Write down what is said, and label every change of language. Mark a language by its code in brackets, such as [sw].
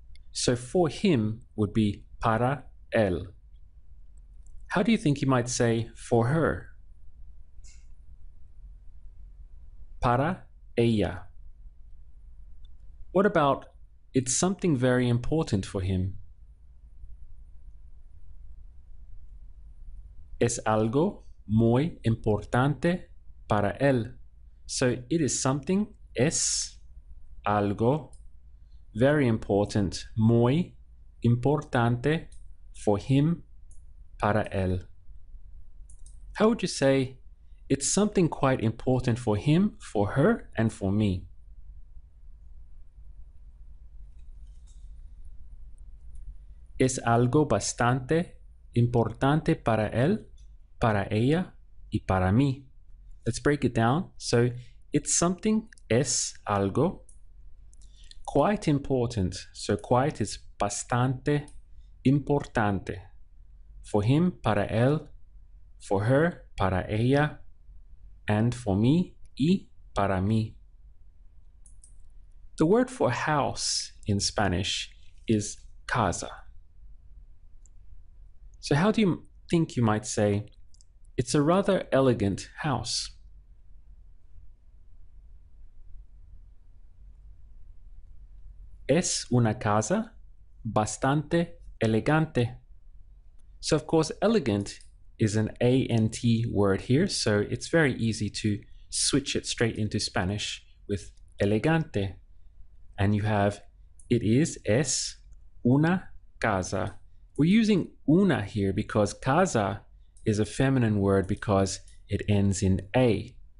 [en] So for him would be [es] para él. [en] How do you think you might say for her? [es] Para ella. [en] What about it's something very important for him? [es] Es algo muy importante para él. [en] So it is something, [es] es algo [en] very important, [es] muy importante [en] for him, [es] para él. [en] How would you say it's something quite important for him, for her, and for me? [es] Es algo bastante importante para él, para ella, y para mí. [en] Let's break it down. So it's something, [es] es algo, [en] quite important. So quite is [es] bastante importante. [en] For him, [es] para él, [en] for her, [es] para ella, [en] and for me, [es] y para mí. [en] The word for house in Spanish is casa. So how do you think you might say, it's a rather elegant house? [es] Es una casa bastante elegante. [en] So of course, elegant is an ANT word here, so it's very easy to switch it straight into Spanish with elegante. And you have, it [es] es una casa. [en] We're using una here because casa is a feminine word because it ends in A.